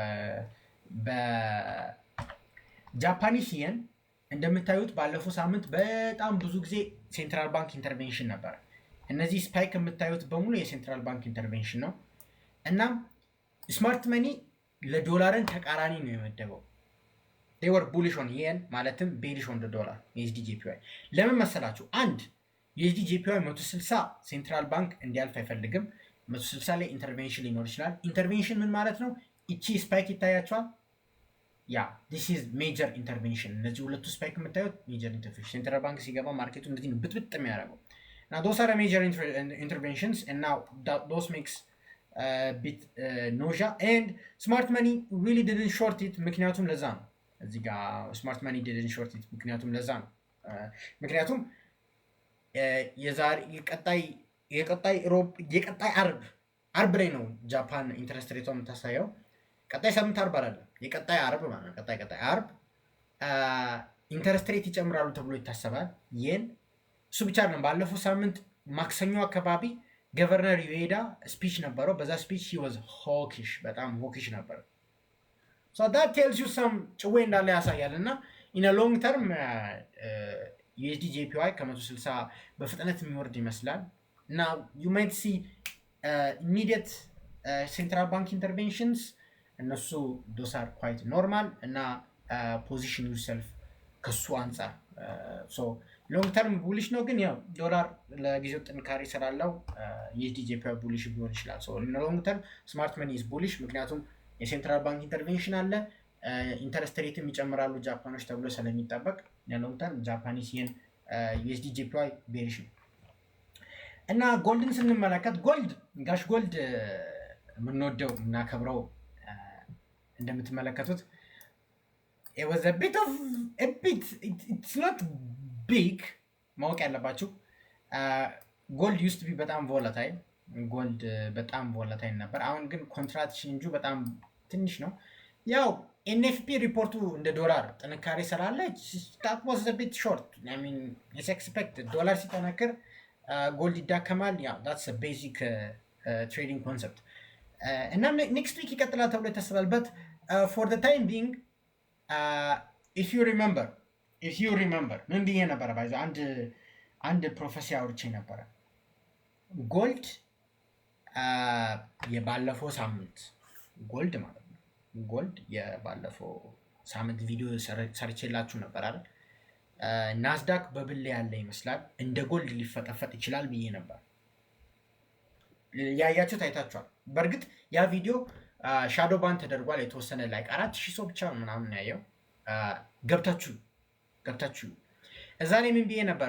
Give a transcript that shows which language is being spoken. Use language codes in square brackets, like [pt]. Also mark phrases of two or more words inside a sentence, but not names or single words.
[am] በጃፓኒስ የን እንደምታዩት ባለፈው ሳምንት በጣም ብዙ ጊዜ [en] central bank intervention [am] ነበር። እነዚህ ስፓይክ የምታዩት በሙሉ [en] central bank intervention [am] ነው እና [en] smart money [am] ለዶላርን ተቃራኒ ነው የመደበው። [en] they were bullish on yen [am] ማለትም [en] bearish on the dollar USD JPY [am] ለምን መሰላችሁ? አንድ USD JPY 160 ሴንትራል ባንክ እንዲያልፍ አይፈልግም። 160 ላይ ኢንተርቬንሽን ሊኖር ይችላል። ኢንተርቬንሽን ምን ማለት ነው? እቺ ስፓይክ ይታያቸዋል። ያ [en] this is major intervention። [am] እነዚህ ሁለቱ ስፓይክ የምታዩት [en] major intervention central bank [am] ሲገባ ማርኬቱ እንደዚህ ነው ብጥብጥ የሚያደርገው። [en] Now those are major interventions and now those makes bit nausea and smart money really didn't short it [am] ምክንያቱም ለዛ ነው። እዚህ ጋር [en] smart money didn't short it [am] ምክንያቱም ለዛ ነው። ምክንያቱም የቀጣይ አርብ ላይ ነው ጃፓን [en] interest rate [am] የምታሳየው። ቀጣይ ሳምንት አርብ አይደለም፣ የቀጣይ አርብ ማለት ነው። ቀጣይ አርብ [en] interest rate [am] ይጨምራሉ ተብሎ ይታሰባል። ይህን እሱ ብቻ አይደለም። ባለፈው ሳምንት ማክሰኞ አካባቢ ገቨርነር ዩኤዳ ስፒች ነበረው። በዛ ስፒች [en] he was hawkish [am] በጣም hawkish ነበር። [en] so that tells you some [am] ጭዌ እንዳለ ያሳያል። እና [en] in a long term USD JPY [am] ከ160 በፍጥነት የሚወርድ ይመስላል። [en] now you might see immediate central bank interventions እነሱ those are quite [am] normal እና [en] position yourself [am] ከሱ አንፃር [en] so long term bullish [am] ነው። ግን ያው ዶላር ለጊዜው ጥንካሬ ስላለው USD JPY bullish ሊሆን ይችላል። so [en] in long term smart money is bullish [am] ምክንያቱም [en] central bank intervention [am] አለ። ኢንተረስት ሬትም ይጨምራሉ ጃፓኖች ተብሎ ስለሚጠበቅ [en] long term [am] ጃፓኒስ yen USD JPY bearish ነው። እና ጎልድን ስንመለከት ጋሽ ጎልድ የምንወደው እናከብረው እንደምትመለከቱት [en] it was a bit it's not big [am] ማወቅ ያለባችሁ ጎልድ [en] used to be [am] በጣም volatile ጎልድ በጣም volatile ነበር። አሁን ግን ኮንትራክት ቼንጁ በጣም ትንሽ ነው። ያው NFP ሪፖርቱ እንደ ዶላር ጥንካሬ ስላለ [en] that was a bit short. I mean it's expected [am] ዶላር ሲጠነክር ጎልድ ይዳከማል። ያው [en] that's a basic trading concept እና next week [am] ይቀጥላል ተብሎ ይታሰባል። [en] but for the time being if you remember [am] ምን ብዬ ነበረ? ባይዞ አንድ ፕሮፌሲ አውርቼ ነበረ። ጎልድ የባለፈው ሳምንት ጎልድ ማለት ነው። ጎልድ የባለፈው ሳምንት ቪዲዮ ሰርቼላችሁ ነበር አይደል? ናስዳክ በብል ያለ ይመስላል እንደ ጎልድ ሊፈጠፈጥ ይችላል ብዬ ነበር። ያያችሁ ታይታችኋል። በእርግጥ ያ ቪዲዮ [en] shadow ban [am] ተደርጓል። የተወሰነ ላይ 4000 ሰው ብቻ ምናምን ያየው። ገብታችሁ እዛ ላይ ምን ብዬ ነበር?